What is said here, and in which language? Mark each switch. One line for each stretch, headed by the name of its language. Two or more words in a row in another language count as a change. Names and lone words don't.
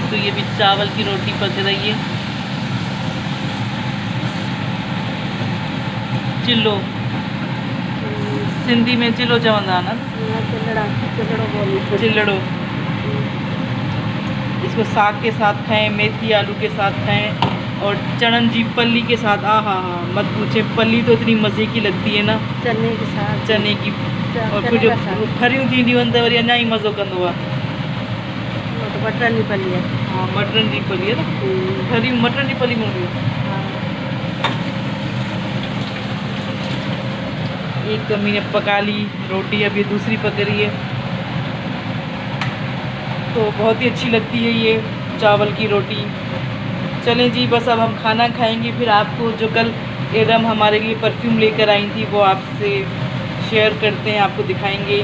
Hindi: तो ये भी चावल की रोटी पक रही है। चिल्लो, सिंधी में
Sindhi: चिल्लो चवंदा ना,
Hindi: चिल्लड़ो। इसको साग के साथ खाएं, मेथी आलू के साथ खाएं, और
Sindhi: चणन जी पल्ली
Hindi: के साथ। हा मत पूछे, पल्ली तो इतनी मज़े की लगती है ना, चने के साथ, चने की। और फिर
Sindhi: जो फरियूं थींदी वंदे वरी अञा ई मज़ो कंदो आहे।
Hindi: तो
Sindhi: मटरन जी पली
Hindi: है। हाँ,
Sindhi: मटरन जी पली
Hindi: है ना,
Sindhi: फरियूं मटरन जी पली में हूंदी आहे।
Hindi: एक अम्मी ने पका ली रोटी, अब ये दूसरी पक रही है। तो बहुत ही अच्छी लगती है ये चावल की रोटी। चलें जी, बस अब हम खाना खाएंगे, फिर आपको जो कल एडम हमारे लिए परफ्यूम लेकर आई थी वो आपसे शेयर करते हैं, आपको दिखाएंगे।